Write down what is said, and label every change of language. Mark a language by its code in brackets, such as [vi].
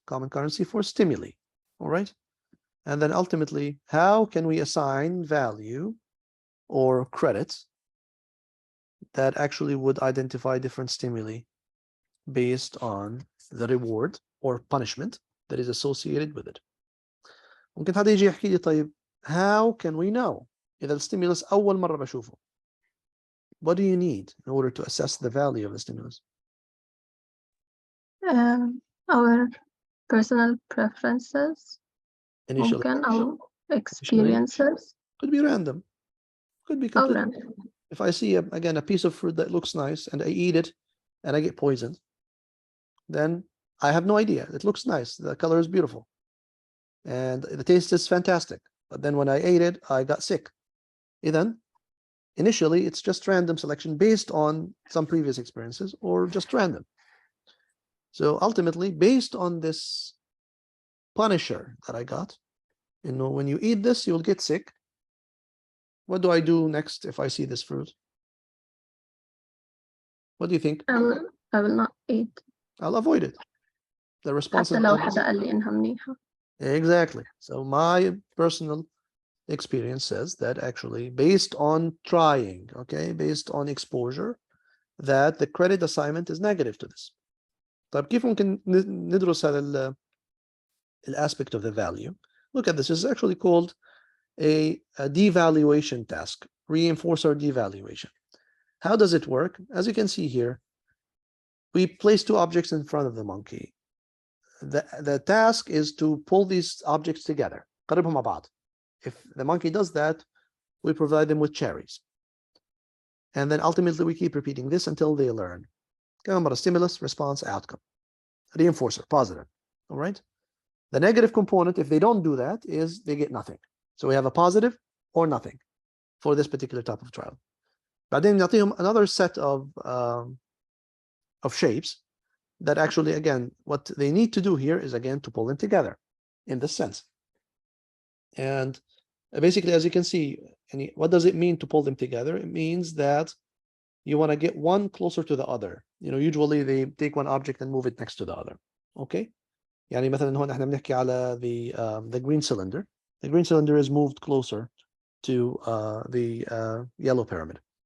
[en] Common currency for stimuli, all right? And then ultimately, how can we assign value or credits that actually would identify different stimuli based on the reward or punishment that is associated with it. [ar] ممكن حدا يجي يحكي لي طيب [en] how can we know [ar] إذا الستيمولس أول مرة بشوفه? [en] What do you need in order to assess the value of the stimulus? Our personal preferences, Initial [ar] ممكن أو experiences. [en] could be random, could be [ar] أو [en] completely random. If I see again a piece of fruit that looks nice and I eat it and I get poisoned, then I have no idea. It looks nice, the color is beautiful, and the taste is fantastic. But then when I ate it, I got sick. Then initially it's just random selection based on some previous experiences or just random. So ultimately, based on this punisher that I got, you know, when you eat this, you'll get sick. What do I do next if I see this fruit? What do you think? I will not eat. I'll avoid it. The response [ar] حتى [en] is [ar] لو حدا قال لي إنها منيحة. [en] exactly. So my personal experience says that actually based on trying, okay, based on exposure, that the credit assignment is negative to this. [ar] طيب كيف ممكن ندرس هذا [en] aspect of the value? Look at this. This is actually called a devaluation task, reinforcer devaluation. How does it work? As you can see here, we place two objects in front of the monkey. The task is to pull these objects together. [ar] قربهم مع بعض. [en] If the monkey does that, we provide them with cherries. And then ultimately we keep repeating this until they learn. Stimulus, response, outcome. Reinforcer, positive. All right. The negative component, if they don't do that, is they get nothing. So we have a positive or nothing for this particular type of trial. [ar] بعدين نعطيهم [en] another set of shapes that actually, again, what they need to do here is, again, to pull them together in this sense. And basically, as you can see, what does it mean to pull them together? It means that you want to get one closer to the other. You know, usually they take one object and move it next to the other. Okay? [ar] يعني مثلا هون احنا بنحكي على [en] the green cylinder. The green cylinder is moved closer to the yellow pyramid.